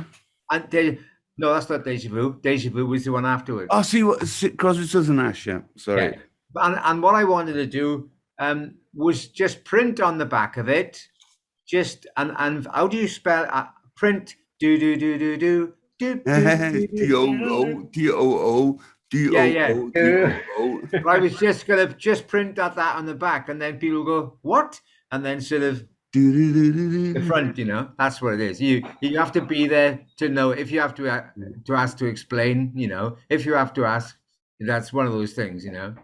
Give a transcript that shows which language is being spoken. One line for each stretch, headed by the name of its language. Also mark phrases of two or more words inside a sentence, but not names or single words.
English: And no, that's not Deja Vu. Deja Vu was the one afterwards. Oh, see what Crosby, Stills and Nash, yeah. Sorry. Yeah. And what I wanted to do was just print on the back of it, just and how do you spell print? Do do do do do do. T-O-O, T-O-O, T-O-O, T-O-O. But I was just gonna print that on the back, and then people go, "What?" And then sort of the front, you know. That's what it is. You have to be there to know. If you have to ask to explain, you know. If you have to ask, that's one of those things, you know.